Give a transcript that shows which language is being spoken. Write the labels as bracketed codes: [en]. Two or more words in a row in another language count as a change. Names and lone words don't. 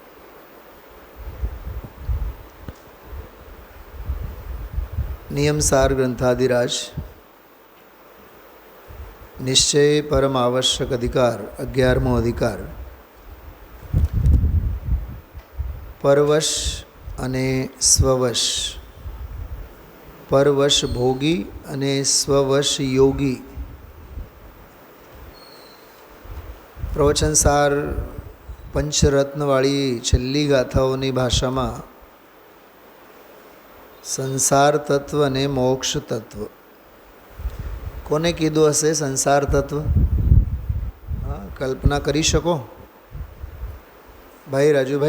[gu] નિયમસાર ગ્રંથાધિરાજ નિશ્ચય પરમ આવશ્યક અધિકાર 11મો અધિકાર પરવશ અને સ્વવશ। પરવશ ભોગી અને સ્વવશ યોગી। प्रवचनसार पंचरत्नवाળી છેલ્લી ગાથાઓની ભાષામાં સંસાર તત્વ અને મોક્ષ તત્વ કોને કીધું હશે? સંસાર તત્વ કલ્પના કરી શકો ભાઈ રાજુભાઈ?